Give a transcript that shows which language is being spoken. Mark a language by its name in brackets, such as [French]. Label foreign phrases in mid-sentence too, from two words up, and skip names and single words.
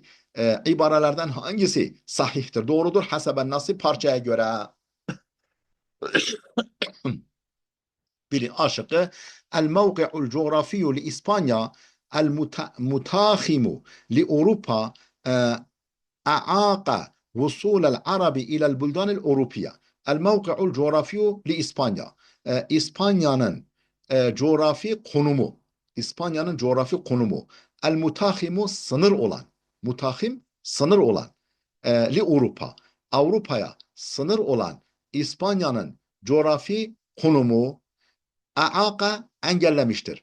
[Turkish] İbarelerden hangisi sahihtir? Doğrudur. [Arabic] حسب النص [Turkish] parçaya göre. Biri A şıkkı. [Arabic] الموقع الجغرافي لإسبانيا المتاخم لأوروبا أعاق وصول العرب إلى البلدان الأوروبية. الموقع الجغرافي لإسبانيا. [Turkish] İspanya'nın coğrafi konumu. İspanya'nın coğrafi konumu. El mutahimu sınır olan. Mutahim sınır olan. Li Avrupa. Avrupa'ya sınır olan İspanya'nın coğrafi konumu aaka engellemiştir.